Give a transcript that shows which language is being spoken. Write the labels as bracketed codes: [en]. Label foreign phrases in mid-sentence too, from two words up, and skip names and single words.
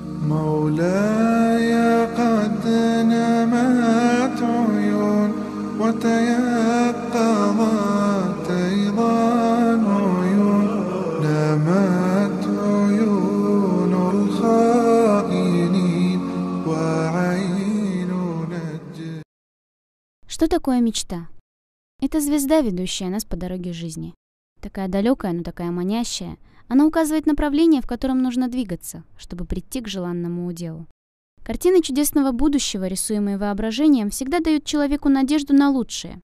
[ar] مولاي قد نمت عيون وتيقظت أيضا عيون نمت عيون الخائنين وعين نجد. [ru] Что такое мечта? Это звезда, ведущая нас по дороге жизни. Такая далекая, но такая манящая. Она указывает направление, в котором нужно двигаться, чтобы прийти к желанному уделу. Картины чудесного будущего, рисуемые воображением, всегда дают человеку надежду на лучшее.